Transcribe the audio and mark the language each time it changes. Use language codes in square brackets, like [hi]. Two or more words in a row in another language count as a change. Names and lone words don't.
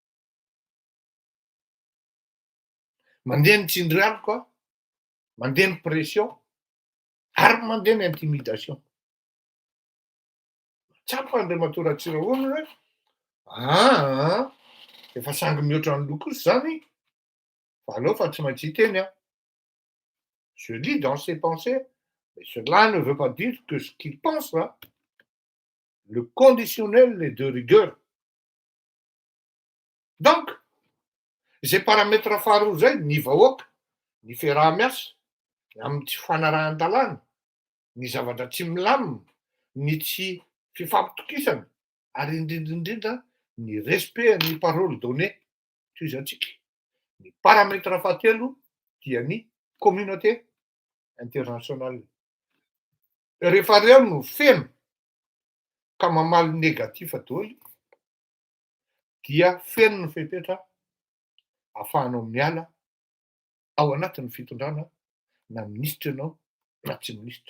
[mg] Mandeha ny tsindrialika, mandeha ny pression ary mandeha ny intimidation. Tsapa Andriamatora Tsirahonana hoe efa sangy mihoatra ny loko kosa zany fa aleo fa tsy maintsy hiteny aho. [fr] Je lis dans ses pensées, mais cela ne veut pas dire que ce qu'il pense, le conditionnel est de rigueur. [mg] Donc, izay paramètre faharoa zay, ny vahoaka, ny fiaraha-miasa, amin'ny tsy fanarahan-dalàna, ny zavatra tsy milamina, ny tsy fifampitokisana, ary indrindra ny respect ny [fr] parole donnée [mg] toizantsika. Ny paramètre fahatelo dia ny [fr] communauté internationale. [mg] Rehefa reo no feno ka mamaly negatif daholo dia feno ny fepetra ahafahanao miala ao anatin'ny fitondrana na minisitra ianao na tsy minisitra.